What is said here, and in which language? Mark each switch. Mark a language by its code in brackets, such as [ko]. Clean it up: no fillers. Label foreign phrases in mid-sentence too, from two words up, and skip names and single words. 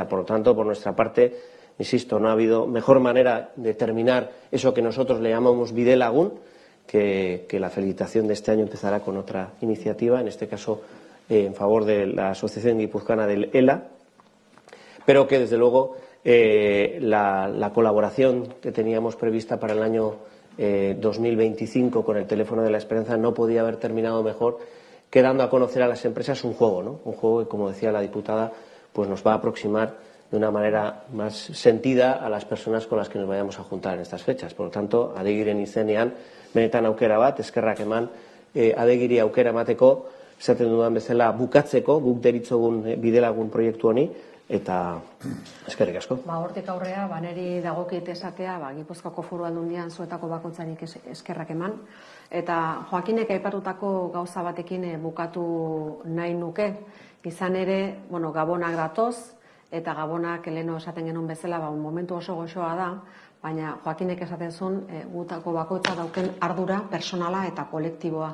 [es] Por lo tanto, por nuestra parte, insisto, no ha habido mejor manera de terminar eso que nosotros le llamamos Bidelagun, que la felicitación de este año empezará con otra iniciativa, en este caso en favor de la Asociación Guipuzcoana del ELA, pero que desde luego la colaboración que teníamos prevista para el año 2025 con el teléfono de la esperanza no podía haber terminado mejor que dando a conocer a las empresas un juego, ¿no? Un juego que, como decía la diputada, pues nos va a aproximar de una manera más sentida a las personas con las que nos vayamos a juntar en estas fechas. Por lo tanto, [eu] adegiren izenean, benetan aukera bat, eskerrak eman, adegiri aukera emateko, esaten dudan bezala bukatzeko, guk deritzogun Bidelagun proiektu honi, eta eskerrik asko. Hortik aurrea, neri dagokit esatea, Gipuzkoako Foru Aldundian zuetako bakoitzarik eskerrak eman, eta Joakinek aipatutako gauza batekin bukatu nahi nuke, izan ere, gabonak datoz, eta gabonak leheno esaten genuen bezala, momentu oso goxoa da, baina Joakinek esaten zuen gutako bakoitza dauken ardura personala eta kolektiboa.